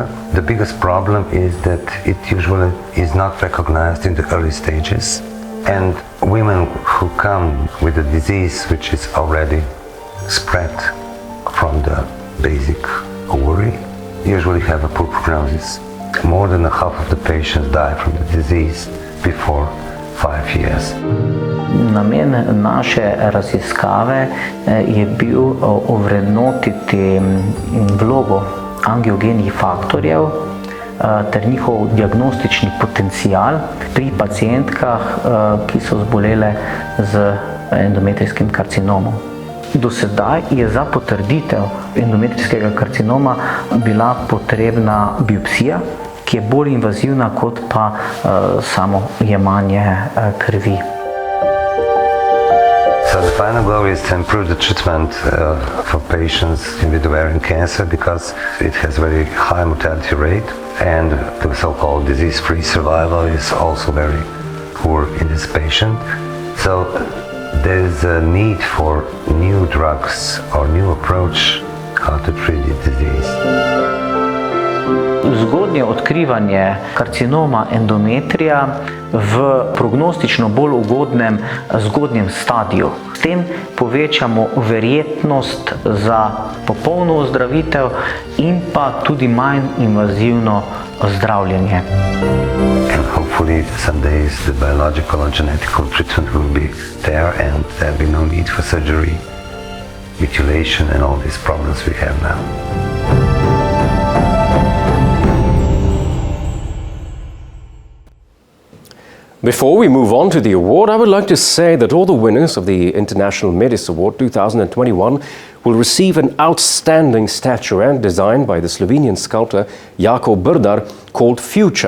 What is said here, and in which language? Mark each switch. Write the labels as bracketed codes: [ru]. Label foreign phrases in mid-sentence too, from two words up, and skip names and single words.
[en] The biggest problem is that it usually is not recognized in the early stages, and women who come with a disease which is already spread from the basic ovary usually have a poor prognosis. More than half of the patients die from the disease before 5 years. [sl] Namen naše raziskave je bil ovrednotiti vlogo angiogenih faktorjev ter njihov diagnostični potencial pri pacijentkah, ki so zbolele z endometrijskim karcinomom. Do sedaj je za potrditev endometrijskega karcinoma bila potrebna biopsija, ki je bolj invazivna kot pa samo jemanje krvi. [en] So the final goal is to improve the treatment for patients with ovarian cancer, because it has very high mortality rate, and the so-called disease-free survival is also very poor in this patient. So there is a need for new drugs or new approach how to treat the disease. [sl] zgodnje odkrivanje karcinoma endometrija v prognostično bolj ugodnem zgodnjem stadiju. S tem povečamo verjetnost za popolno ozdravitev in pa tudi manj invazivno zdravljenje. [en] And hopefully some days the biological or genetical treatment will be there and there will be no need for surgery, mutilation and all these problems we have now. Before we move on to the award, I would like to say that all the winners of the International Medis Award 2021 will receive an outstanding statuette designed by the Slovenian sculptor Jako Brdar called Future.